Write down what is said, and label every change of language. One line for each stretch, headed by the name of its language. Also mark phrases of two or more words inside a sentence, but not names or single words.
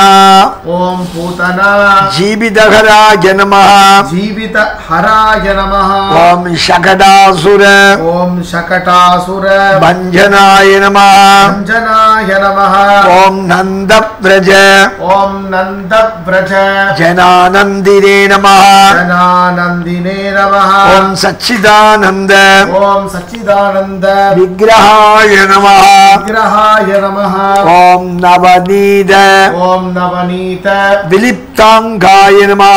Sanskrit: ओम् पूतना जीवितकराय नमः. जीवित हराय नमः. ओम् शकटासुर ओम् शकटासुर भञ्जनाय नमः. अञ्जनाय नमः. ओम् नन्दव्रज ओम् नन्द व्रज जनानन्दिने नमः. जनानंदिने नमः. ओम् सच्चिदानन्द ओम सच्चिदानंद विग्रहाय नमः. विग्रहाय नमः. ओम् नवनीत ओम नवनीत विलिप्ताङ्गाय नमः.